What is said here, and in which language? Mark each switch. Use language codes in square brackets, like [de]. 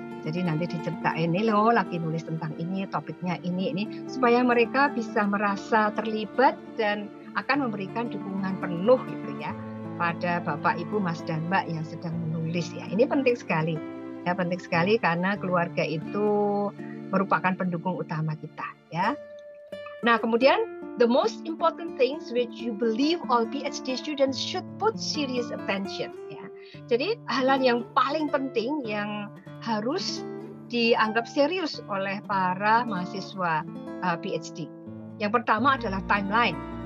[id] Jadi nanti diceritain nih loh lagi nulis tentang ini, topiknya ini supaya mereka bisa merasa terlibat dan akan memberikan dukungan penuh gitu ya pada Bapak, Ibu, Mas dan Mbak yang sedang menulis ya. Ini penting sekali. Ya, penting sekali karena keluarga itu merupakan pendukung utama kita ya. Nah, kemudian [en] the most important things which you believe all PhD students should put serious attention ya. [id] Jadi hal yang paling penting yang harus dianggap serius oleh para mahasiswa PhD. Yang pertama adalah timeline.